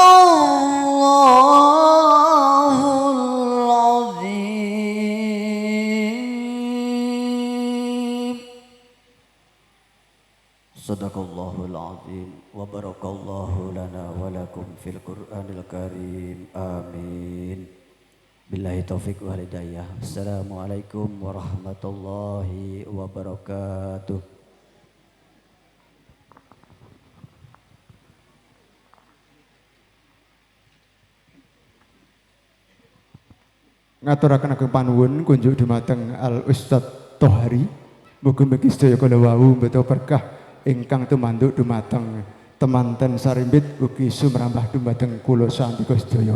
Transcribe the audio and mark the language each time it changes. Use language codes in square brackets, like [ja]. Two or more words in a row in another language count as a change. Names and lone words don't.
[ar] الله العظيم صدق الله العظيم وبارك الله لنا ولكم في القرآن الكريم آمين بالله التوفيق والهداية السلام عليكم ورحمة الله وبركاته. [jv] Ngaturaken ageng panuwun kunjuk dumateng Al Ustadz Tohari. Mugi-mugi sedaya kala wau mbeta berkah ingkang tumanduk dumateng temanten sarimbit ugi sumrambah dumateng kula santika sedaya.